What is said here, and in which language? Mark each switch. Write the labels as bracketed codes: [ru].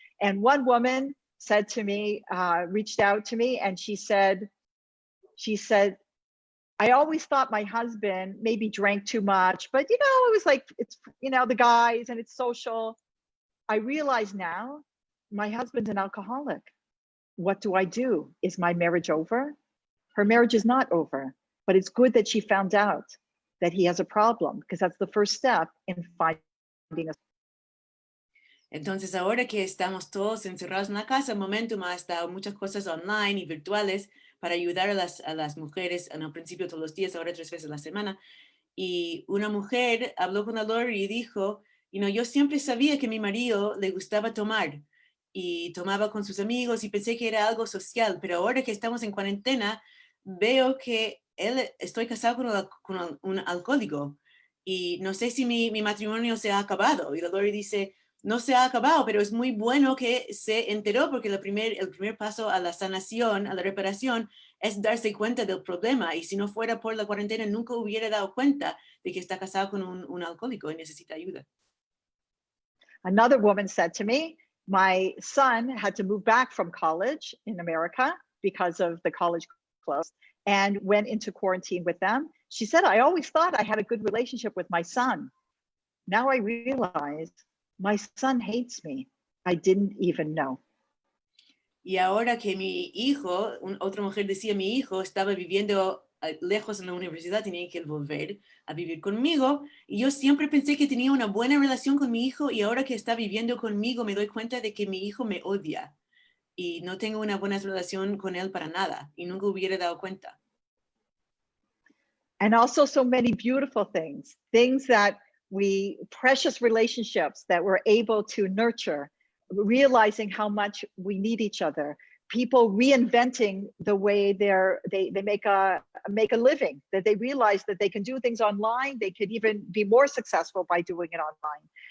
[en] And one woman said to me, reached out to me, and she said, I always thought my husband maybe drank too much, but it was like, it's, the guys and it's social. I realize now my husband's an alcoholic. What do I do? Is my marriage over? Her marriage is not over, but it's good that she found out that he has a problem, because that's the first step in finding a. [es] Entonces ahora que estamos todos encerrados en la casa, Momentum ha estado muchas cosas online y virtuales para ayudar a las mujeres, al principio todos los días, ahora 3 veces a la semana. y una mujer habló con el Lord y dijo, yo siempre sabía que a mi marido le gustaba tomar y tomaba con sus amigos y pensé que era algo social, pero ahora que estamos en cuarentena, veo que estoy casado con un alcohólico y no sé si mi matrimonio se ha acabado. Y el Lord dice, no se ha acabado, pero es muy bueno que se enteró porque el primer paso a la sanación, a la reparación, es darse cuenta del problema. Y si no fuera por la cuarentena, nunca hubiera dado cuenta de que está casado con un alcohólico y necesita ayuda. [en] Another woman said to me, my son had to move back from college in America because of the college closed and went into quarantine with them. She said, I always thought I had a good relationship with my son. Now I realize my son hates me. I didn't even know. [es] Y ahora que mi hijo, otra mujer decía, mi hijo estaba viviendo lejos en la universidad, tenía que volver a vivir conmigo. Y yo siempre pensé que tenía una buena relación con mi hijo y ahora que está viviendo conmigo me doy cuenta de que mi hijo me odia y no tengo una buena relación con él para nada y nunca hubiera dado cuenta. [en] And also so many beautiful things that precious relationships that we're able to nurture, realizing how much we need each other, people reinventing the way they make a living, that they realize that they can do things online, they could even be more successful by doing it online.